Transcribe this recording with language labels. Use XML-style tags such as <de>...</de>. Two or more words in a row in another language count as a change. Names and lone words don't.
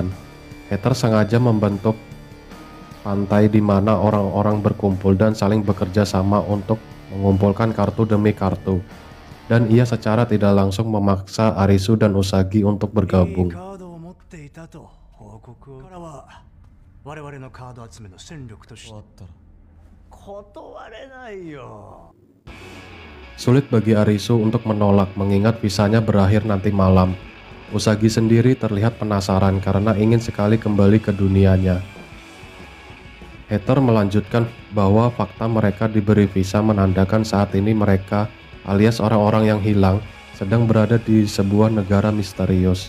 <id>Hater sengaja membentuk pantai di mana orang-orang berkumpul dan saling bekerja sama untuk mengumpulkan kartu demi kartu. Dan ia secara tidak langsung memaksa Arisu dan Usagi untuk bergabung.</id> <ja>報告をからは我々のカード集めの戦力として終わったら断れないよ。</ja> <id>Sulit bagi Arisu untuk menolak mengingat visanya berakhir nanti malam. Usagi sendiri terlihat penasaran karena ingin sekali kembali ke dunianya. Hater melanjutkan bahwa fakta mereka diberi visa menandakan saat ini mereka alias orang-orang yang hilang sedang berada di sebuah negara misterius.</id>